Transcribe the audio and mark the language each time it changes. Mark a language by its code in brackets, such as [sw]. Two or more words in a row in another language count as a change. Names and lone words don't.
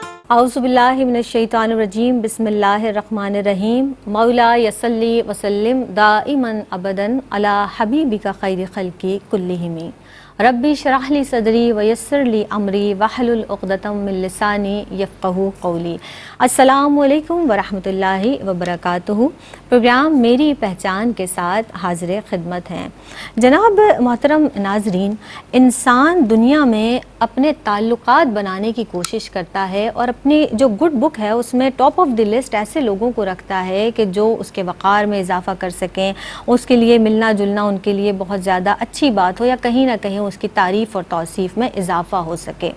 [ar] أعوذ بالله من الشيطان الرجيم بسم الله الرحمن الرحيم مولاي صل وسلم دائما أبدا على حبيبك خير الخلق كلهم رب اشرح لي صدري ويسر لي أمري واحلل عقدة من لساني يفقهوا قولي. السلام عليكم ورحمة الله وبركاته. [ur] پروگرام میری پہچان کے ساتھ حاضر خدمت ہیں. جناب محترم ناظرین، انسان دنیا میں اپنے تعلقات بنانے کی کوشش کرتا ہے اور اپنی جو [en] good book [ur] ہے اس میں [en] top of the list [ur] ایسے لوگوں کو رکھتا ہے کہ جو اس کے وقار میں اضافہ کر سکیں، اس کے لیے ملنا جلنا ان کے لیے بہت زیادہ اچھی بات ہو یا کہیں نہ کہیں اس کی تعریف اور توصیف میں اضافہ ہو سکے.